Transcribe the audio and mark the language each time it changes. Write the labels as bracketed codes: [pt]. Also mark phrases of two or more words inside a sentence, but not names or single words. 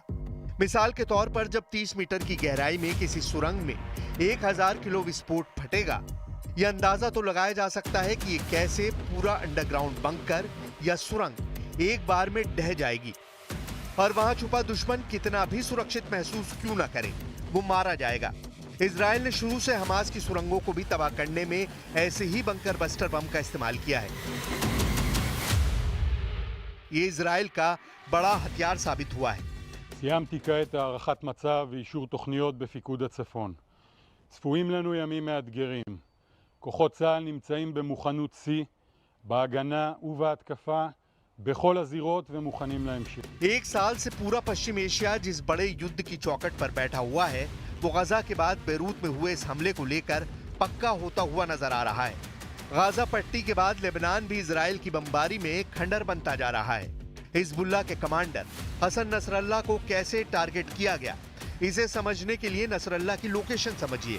[hi] मिसाल के तौर पर जब 30 मीटर की गहराई में किसी सुरंग में 1000 किलो विस्फोट फटेगा, यह अंदाजा तो लगाया जा सकता है कि ये कैसे पूरा [en] underground bunker [hi] या सुरंग एक बार में ढह जाएगी और वहां छुपा दुश्मन कितना भी सुरक्षित महसूस क्यों न करे, वो मारा जाएगा। इजराइल ने शुरू से हमास की सुरंगों को भी तबाह करने में ऐसे ही [en] bunker buster bomb [hi] का इस्तेमाल किया है। ये इजराइल का बड़ा हथियार साबित हुआ है। [he] סיימתי כעת הערכת מצב ואישור תוכניות בפיקוד הצפון. צפויים לנו ימים מאתגרים. כוחות צה"ל נמצאים במוכנות שיא, בהגנה ובהתקפה, בכל הזירות ומוכנים להמשיך. [hi] एक साल से पूरा पश्चिम एशिया जिस बड़े युद्ध की चौखट पर बैठा हुआ है, वो गजा के बाद बेरूत में हुए इस हमले को लेकर पक्का होता हुआ नजर आ रहा है। गाजा पट्टी के बाद लेबनान भी इजराइल की बमबारी में खंडर बनता जा रहा है। हिजबुल्लाह के कमांडर हसन नसरल्ला को कैसे टारगेट किया गया, इसे समझने के लिए नसरल्ला की लोकेशन समझिए।